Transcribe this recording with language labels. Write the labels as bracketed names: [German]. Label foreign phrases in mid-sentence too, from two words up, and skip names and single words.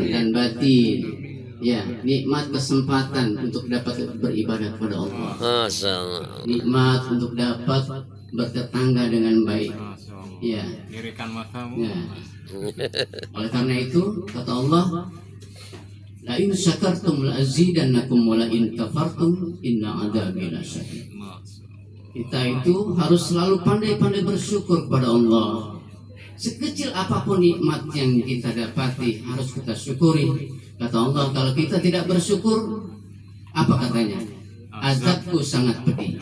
[Indonesian] lahir dan batin. Ya, nikmat kesempatan untuk dapat beribadah kepada Allah. Masya Allah. Nikmat untuk dapat bertetangga dengan baik. Ya. Ya. Oleh karena itu kata Allah, [Arabic] لئن شكرتم لأزيدنكم ولئن كفرتم إن عذابي لشديد. [Indonesian] Kita itu harus selalu pandai-pandai bersyukur kepada Allah. Sekecil apapun nikmat yang kita dapati harus kita syukuri. Kata Allah, kalau kita tidak bersyukur, apa katanya? Azabku sangat pedih.